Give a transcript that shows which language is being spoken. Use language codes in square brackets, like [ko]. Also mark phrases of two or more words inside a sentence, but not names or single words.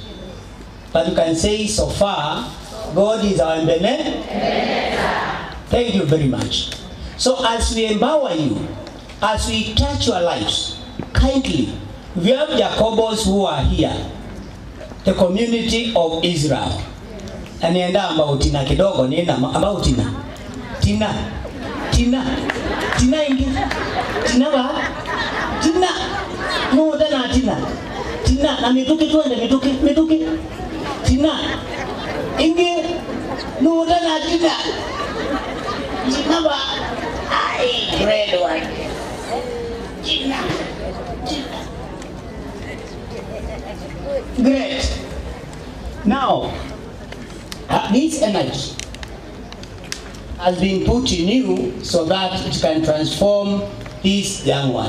[en] But you can say so far, God is our Ebenezer. Thank you very much. So as we empower you, as we touch your lives, kindly, we have Jacobos who are here, the community of Israel. And nienda ambao tina kidogo, nienda ambao tina ingi, tina ba, tina, no dana tina, na mituki tuende, mituki, tina, ingi, no dana tina ba, ay, red one, tina. Great. Now, this energy has been put in you so that it can transform these young ones.